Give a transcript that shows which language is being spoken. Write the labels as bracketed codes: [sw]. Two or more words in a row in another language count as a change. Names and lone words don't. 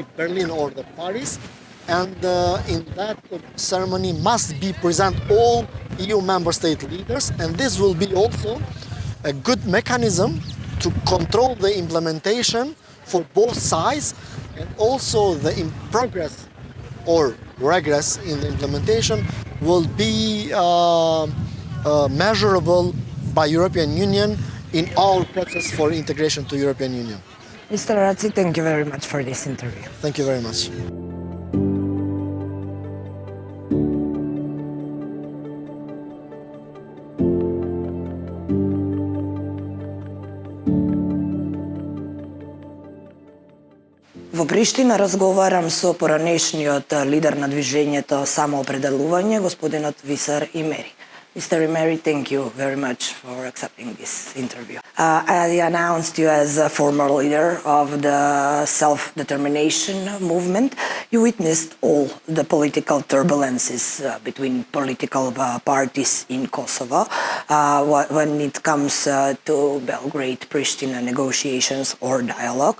[en] Berlin or the Paris, and in that ceremony must be present all EU member state leaders, and this will be also a good mechanism to control the implementation for both sides, and also the progress or regress in the implementation will be measurable by European Union in our process for integration to European Union. Mr. Ratzier, thank you very much for this interview. Thank you very much. [mk] Во Приштина разговарам со поранешниот лидер на движењето Самоопределување, господинот Висар Имери. [en] Mr. Imeri, thank you very much for accepting this interview. I announced you as a former leader of the self-determination movement. You witnessed all the political turbulences between political parties in Kosovo when it comes to Belgrade-Pristina negotiations or dialogue.